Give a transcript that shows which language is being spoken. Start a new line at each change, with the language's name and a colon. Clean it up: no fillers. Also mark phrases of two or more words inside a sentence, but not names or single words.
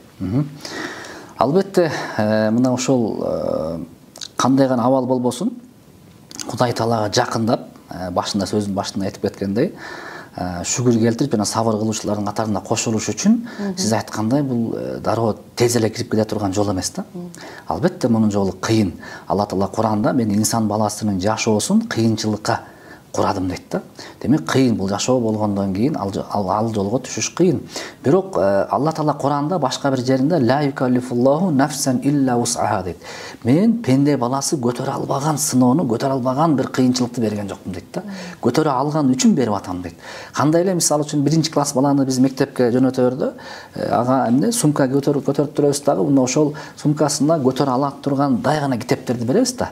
Kyrgyz: Албетте, мына ошол кандай гана абал болбосун, Кудай Таалага жакындап, башында сөзүн башында айтып кеткендей, шүгүр келтирип жана сабыр кылуучулардын катарына кошулуш үчүн сиз айткандай бул дароо тез эле кирип кете турган жол эмес да. Албетте мунун жолу кыйын. Алла Таала Куранда мен инсан баласынын жашоосун кыйынчылыкка курадым дейт да. Демек кыйын бул жашоо болгондон кийин ал жолго түшүш кыйын. Бирок Алла Таала Куранда башка бир жеринде
Arabic: لا يكلف الله نفسا إلا وسعها
Kyrgyz: дейт. Мен пенде баласы көтөрө албаган сыноону, көтөрө албаган бир кыйынчылыкты берген жокмун дейт да. Көтөрө алган үчүн берип атам дейт. Кандай эле мисалы үчүн 1-класс баланы биз мектепке жөнөтөбөрдө, ага эмне сумка көтөрүп турабыз дагы, мына ошол сумкасына көтөрө ала турган дай гана китептерди беребиз да.